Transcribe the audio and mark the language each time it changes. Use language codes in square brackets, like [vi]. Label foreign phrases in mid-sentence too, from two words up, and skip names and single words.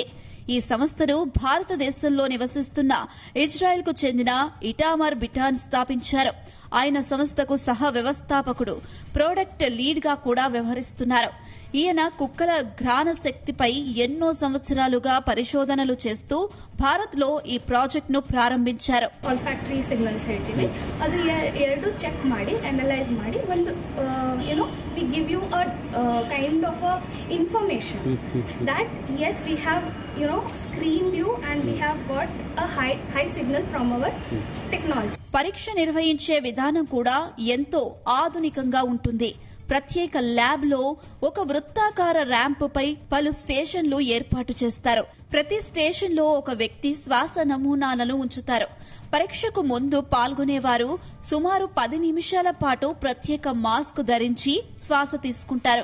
[te] ఈ సంస్థను భారతదేశంలో నివసిస్తున్న ఇజ్రాయెల్కు చెందిన ఇటామర్ బిటాన్ స్థాపించారు. ఆయన సంస్థకు సహ వ్యవస్థాపకుడు, ప్రొడక్ట్ లీడ్గా కూడా వ్యవహరిస్తున్నారు. ఈయన కుక్కల ఘ్రాణ శక్తిపై ఎన్నో సంవత్సరాలుగా పరిశోధనలు చేస్తూ భారత్లో ఈ ప్రాజెక్ట్ను ప్రారంభించారు. [en] olfactory signals [kn] ಹೇಳ್ತೀವಿ, ಅದು ಎರಡು ಚೆಕ್ ಮಾಡಿ ಅನಲೈಸ್ ಮಾಡಿ ಒಂದು [en] we give you a kind of a information that yes we have screened you and we have got a high signal from our technology. [te] పరీక్ష నిర్వహించే విధానం కూడా ఎంతో ఆధునికంగా ఉంటుంది. ప్రత్యేక ల్యాబ్ లో ఒక వృత్తాకార ర్యాంపుపై పలు స్టేషన్లు ఏర్పాటు చేస్తారు. ప్రతి స్టేషన్ లో ఒక వ్యక్తి శ్వాస నమూనాలను ఉంచుతారు. పరీక్షకు ముందు పాల్గొనేవారు సుమారు 10 నిమిషాల పాటు ప్రత్యేక మాస్క్ ధరించి శ్వాస తీసుకుంటారు.